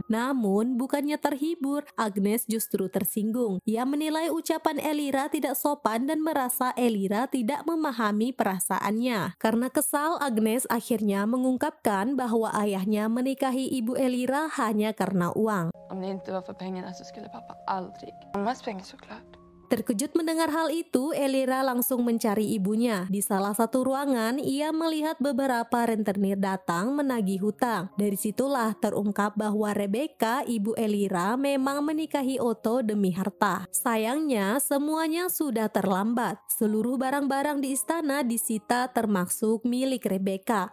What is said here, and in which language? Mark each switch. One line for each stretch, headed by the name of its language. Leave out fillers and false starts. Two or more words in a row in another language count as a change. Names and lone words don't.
Indonesian: Namun, bukannya terhibur, Agnes justru tersinggung. Ia menilai ucapan Elira tidak sopan dan merasa Elira tidak memahami perasaannya. Karena kesal, Agnes akhirnya mengungkapkan bahwa ayahnya menikahi ibu Elira hanya karena uang.
Swedish: Om det inte var för pengarna så skulle pappa aldrig. Mammas pengar såklart.
Indonesian: Terkejut mendengar hal itu, Elira langsung mencari ibunya. Di salah satu ruangan, ia melihat beberapa rentenir datang menagih hutang. Dari situlah terungkap bahwa Rebecca, ibu Elira, memang menikahi Otto demi harta. Sayangnya, semuanya sudah terlambat. Seluruh barang-barang di istana disita termasuk milik Rebecca.